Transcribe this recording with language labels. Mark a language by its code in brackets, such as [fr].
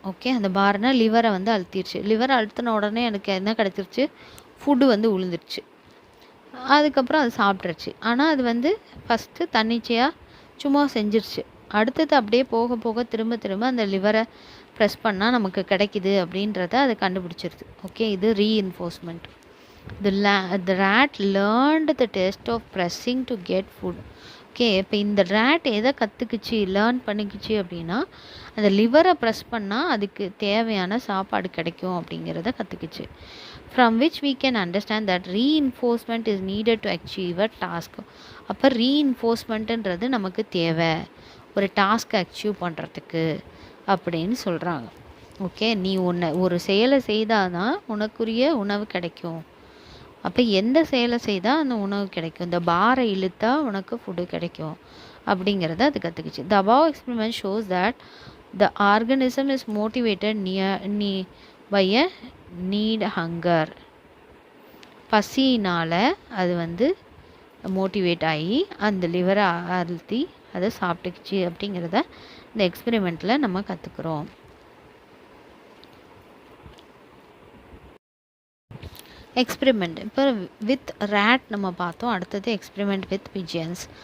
[ta] Okay, அந்த பார்னால் லிவரை வந்து அழுத்திடுச்சு. லிவரை அழுத்தின உடனே எனக்கு என்ன கிடச்சிருச்சு? ஃபுட்டு வந்து விழுந்துருச்சு. அதுக்கப்புறம் அது சாப்பிட்ருச்சு. ஆனால் அது வந்து ஃபஸ்ட்டு தன்னிச்சையாக சும்மா செஞ்சிருச்சு. அடுத்தது அப்படியே போக போக திரும்ப திரும்ப அந்த லிவரை ப்ரெஸ் பண்ணால் நமக்கு கிடைக்கிது அப்படின்றத அது கண்டுபிடிச்சிருது. ஓகே, இது reinforcement. [en] The rat learned the test of pressing to get food. [ta] Okay, இப்போ இந்த ரேட் எதை கற்றுக்குச்சு, லேர்ன் பண்ணிக்குச்சு அப்படின்னா அந்த லிவரை ப்ரெஸ் பண்ணால் அதுக்கு தேவையான சாப்பாடு கிடைக்கும் அப்படிங்கிறத கற்றுக்குச்சு. [en] From which we can understand that reinforcement is needed to achieve a task. [ta] அப்போ ரீஇன்ஃபோர்ஸ்மெண்ட்டுன்றது நமக்கு தேவை ஒரு டாஸ்க்கை அச்சீவ் பண்ணுறதுக்கு அப்படின்னு சொல்கிறாங்க. ஓகே, நீ ஒரு செயலை செய்தால் தான் உனக்குரிய உணவு கிடைக்கும். அப்போ எந்த செயலை செய்தால் அந்த உணவு கிடைக்கும்? இந்த பாரை இழுத்தா உனக்கு ஃபுட்டு கிடைக்கும் அப்படிங்கிறத அது கற்றுக்குச்சு. [en] The above experiment shows that the organism is motivated by a need hunger. [ta] பசினால் அது வந்து மோட்டிவேட் ஆகி அந்த லிவரை அழுத்தி அதை சாப்பிட்டுக்குச்சு அப்படிங்கிறத இந்த எக்ஸ்பெரிமெண்ட்டில் நம்ம கற்றுக்குறோம். எக்ஸ்பெரிமெண்ட் இப்போ வித் ரேட் நம்ம பார்த்தோம். அடுத்தது எக்ஸ்பெரிமெண்ட் வித் பிஜியன்ஸ்.